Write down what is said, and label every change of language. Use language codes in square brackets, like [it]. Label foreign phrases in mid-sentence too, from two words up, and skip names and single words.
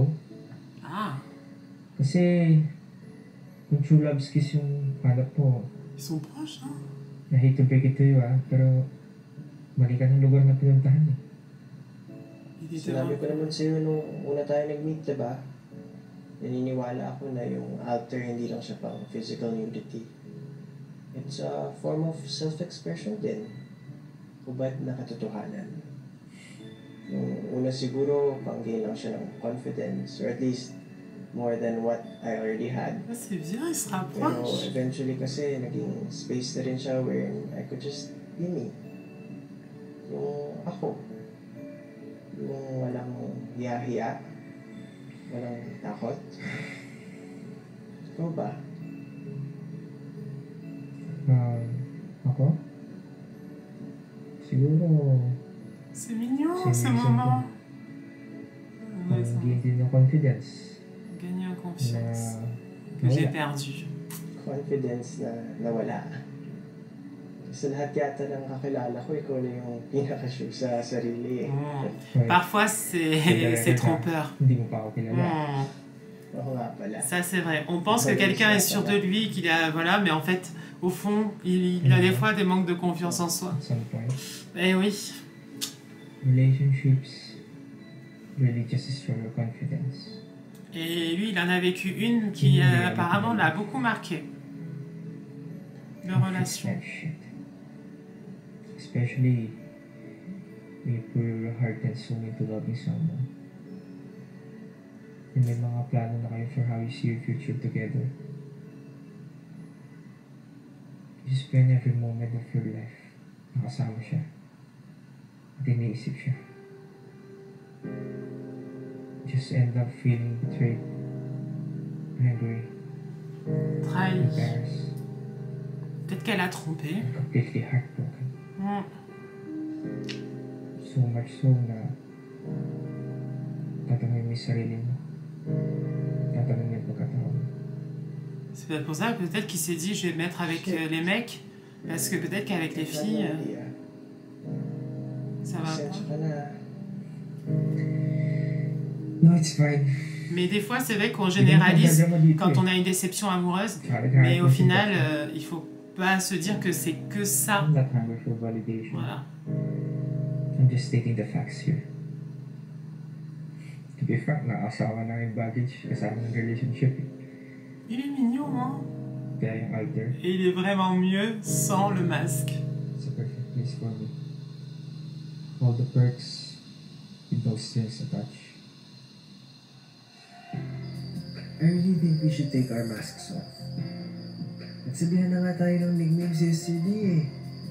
[tl] Ah, Kasi, kung [en] true love's kiss [tl] yung hanap mo, [fr] ils sont proches, hein. [en] I hate to break it to you [tl] pero mali ka ng lugar na pinuntahan eh. Sinabi ko naman sa'yo nung una tayo nag-meet, diba? Naniniwala ako na yung altar hindi lang siya pang [en] physical nudity. It's a form of self-expression din. [tl] Hubad na katotohanan. Nung una siguro, pang-gain lang siya ng [en] confidence, or at least more than what I already had. [fr] C'est bien, il se [tl] Pero [fr] rapproche. [tl] eventually kasi naging space na rin siya [en] where I could just be me. [tl] Yung ako. Yung walang hiya-hiya. Walang takot. Ikaw ba? Ako? Siguro, [fr] C'est mignon C'est ce mignon. moment. Ouais, ça [tl] gain din ng confidence [fr] gagne en [tl] na [fr] confiance. Que j'ai [tl] nawala. [fr] perdu. [tl] Confidence na nawala. Sa lahat yata ng kakilala ko, ikaw na yung pinaka-sure sa sarili eh. [en] Right. [fr] Parfois, [tl] Talaga [fr] c'est [tl] ka. [fr] trompeur. [tl] Hindi mo pa ako kilala. Ako nga pala. [fr] Ça, c'est vrai. On pense que quelqu'un est sûr de lui, qu'il a. Voilà, mais en fait, au fond, il a des fois des manques de confiance en soi. [en] At some point, [fr] Eh oui. [en] relationships really just destroy your confidence. [fr] Et lui, il en a vécu une qui apparemment l'a beaucoup marqué. De relation. [en] That shit. Especially when you pour your heart and soul into loving someone. And [tl] may mga plano na kayo [en] for how you see your future together. You spend every moment of your life [tl] nakasama siya. At iniisip siya. [en] Just end up feeling betrayed, angry, [fr] Trahi. [en] embarrassed, [fr] Peut-être qu'elle a trompé. [en] and completely heartbroken. Mm. So much so [tl] na tatanungin mo yung sarili mo. Tatanungin mo yung pagkatao mo. [fr] C'est peut-être pour ça, peut-être qu'il s'est dit, je vais me mettre avec les mecs. Parce que peut-être qu'avec les filles, ça va [tl] Pasensya [fr] pas. [tl] ka na. [en] No, it's fine. [fr] Mais des fois, c'est vrai qu'on généralise quand on a une déception amoureuse. Mais au final, il faut pas se dire que c'est que ça. [en] I'm not hungry for validation. [fr] Voilà. [en] I'm just stating the facts here. To be frank, [tl] nakasawa na yung baggage kasama ng relationship. [fr] Il est mignon, hein. [tl] Kaya yung altar, [fr] Et il est vraiment mieux sans le masque. [en] it's a perfect place for me. All the perks with no strings attached. I really think we should take our masks off. [tl] Nagsabihan na nga tayo ng nicknames yesterday eh.